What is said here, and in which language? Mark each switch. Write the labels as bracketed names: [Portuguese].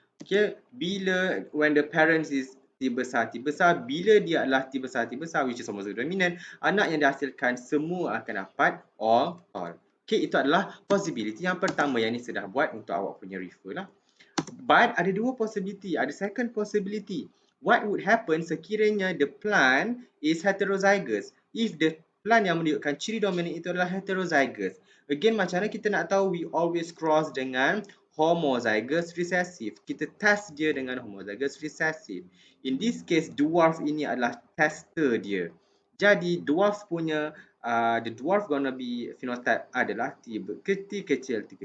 [Malay] Okay, bila [English] when the parents is [Malay] T besar, bila dia adalah T besar, [English] which is homozygous dominant, [Malay] anak yang dihasilkan semua akan dapat [English] all tall. [Malay] Okay, itu adalah possibility yang pertama yang ni sudah buat untuk awak punya refer lah. But ada dua possibility, ada second possibility. [English] What would happen sekiranya the plant is heterozygous? If the plant [Malay] yang menunjukkan ciri dominan itu adalah heterozygous. Again, macam mana kita nak tahu? [English] We always cross [Malay] dengan homozygous recessive. Kita test dia dengan homozygous recessive. [English] In this case, [Malay] dwarf ini adalah tester dia. Jadi dwarf punya [English] the dwarf gonna be phenotype [Malay] adalah T kecil.